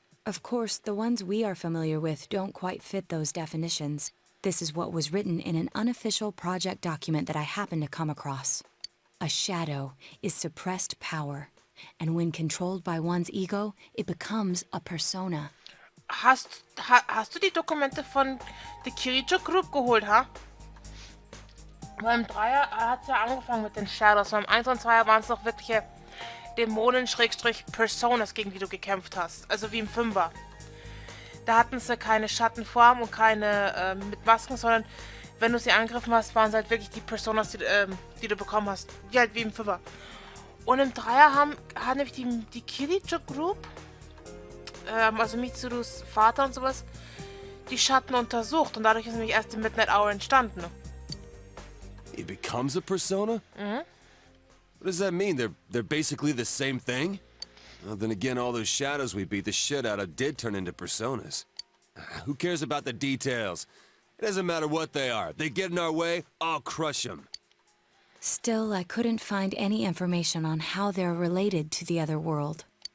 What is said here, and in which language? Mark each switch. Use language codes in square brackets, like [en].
[en] Of course, the ones we are familiar with don't quite fit those definitions. This is what was written in an unofficial project document that I happened to come across. A shadow is suppressed power, and when controlled by one's ego, it becomes a persona. [de] Hast du die Dokumente von The Kirijo Group geholt, ha? Weil im Dreier hat es ja angefangen mit den Shadows. Beim 1 und 2 waren es noch wirkliche Dämonen-Personas, gegen die du gekämpft hast. Also wie im 5er. Da hatten sie keine Schattenform und keine mit Masken, sondern wenn du sie angegriffen hast, waren es halt wirklich die Personas, die du bekommen hast. Wie halt wie im 5er. Und im 3er hat nämlich die Kirijo Group, also Mitsurus Vater und sowas, die Schatten untersucht. Und dadurch ist nämlich erst die Midnight Hour entstanden. [en] He becomes a persona? Mhm. What does that mean? They're basically the same thing? Well, then again, all those shadows we beat the shit out of did turn into personas. Who cares about the details? It doesn't matter what they are. They get in our way, I'll crush them. Still, I couldn't find any information on how they're related to the other world.